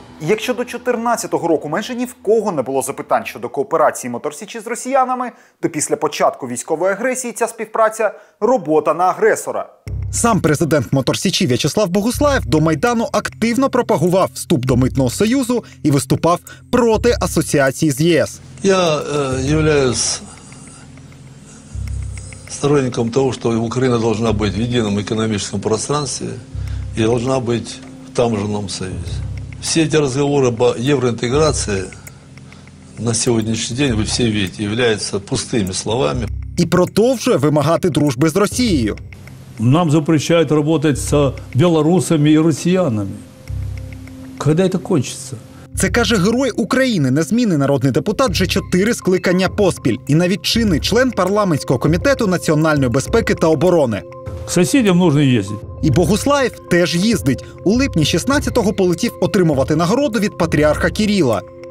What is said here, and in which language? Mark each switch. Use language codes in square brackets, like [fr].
[uk] Якщо до 2014 року майже ні в кого не було запитань щодо кооперації «Мотор Січі» з росіянами, то після початку військової агресії ця співпраця – робота на агресора. Сам президент «Мотор Січі» В'ячеслав Богуслаєв до Майдану активно пропагував вступ до Митного Союзу і виступав проти асоціації з ЄС. [ru] Я являюсь сторонником того, что Украина должна быть в едином экономическом пространстве и должна быть в таможенном союзе. Все эти разговоры об евроинтеграции на сегодняшний день, вы все видите, являются пустыми словами. [uk] І продовжує вимагати дружби з Росією. [ru] Нам запрещают работать с белорусами и россиянами. Когда это кончится? [uk] Це каже Герой України, незмінний народний депутат вже 4 скликання поспіль і навіть чинний член парламентського комітету національної безпеки та оборони. [ru] К соседям нужно ездить. [uk] І Богуслаєв теж їздить. У липні 16-го полетів отримувати нагороду від патріарха Кирила.